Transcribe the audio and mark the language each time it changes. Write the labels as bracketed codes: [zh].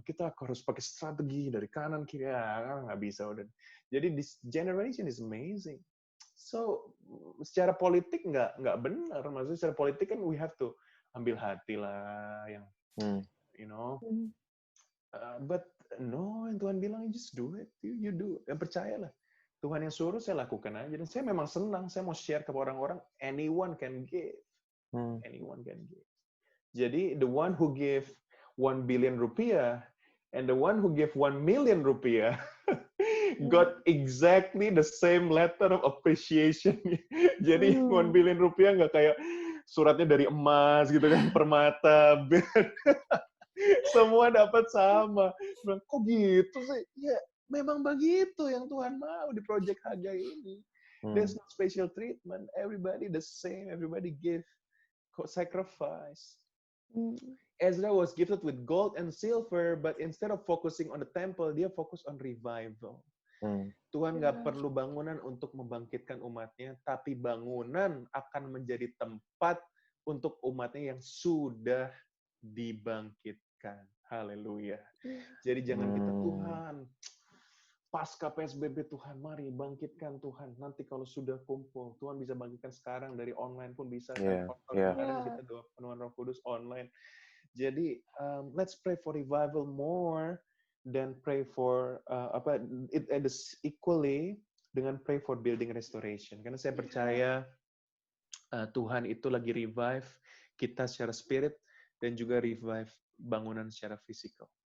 [id] Kita harus pakai strategi dari kanan kiri. Nggak bisa udah. Jadi [en] this generation is amazing. [id] So secara politik nggak benar. Maksudnya secara politik kan [en] we have to [id] ambil hati lah yang [en] you know. But no, [id] yang Tuhan bilang [en] just do it. You do. [id] Dan percayalah. Tuhan yang suruh saya lakukan aja. Dan saya memang senang. Saya mau share ke orang-orang. [en] Anyone can give. Anyone can give. [id] Jadi [en] the one who give 1 billion rupiah and the one who give 1 million rupiah got exactly the same letter of appreciation. [id] Jadi 1 billion rupiah nggak kayak suratnya dari emas gitu kan, permata. Semua dapat sama. Kok gitu sih? Ya memang begitu yang Tuhan mau di Project Hagai ini. [en] There's no special treatment. Everybody the same. Everybody give sacrifice. Ezra was gifted with gold and silver, but instead of focusing on the temple, [id] dia fokus [en] on revival. [id] Tuhan nggak perlu bangunan untuk membangkitkan umatnya, tapi bangunan akan menjadi tempat untuk umatnya yang sudah dibangkitkan. Haleluya. Jadi jangan kita, Tuhan, pasca PSBB Tuhan, mari bangkitkan Tuhan. Nanti kalau sudah kumpul, Tuhan bisa bangkitkan sekarang dari online pun bisa. Kemarin kita doa penuhan Roh Kudus online. Jadi [en] let's pray for revival more than pray for it equally [id] dengan [en] pray for building restoration. [id] Karena saya percaya Tuhan itu lagi revive kita secara spirit dan juga revive bangunan secara physical.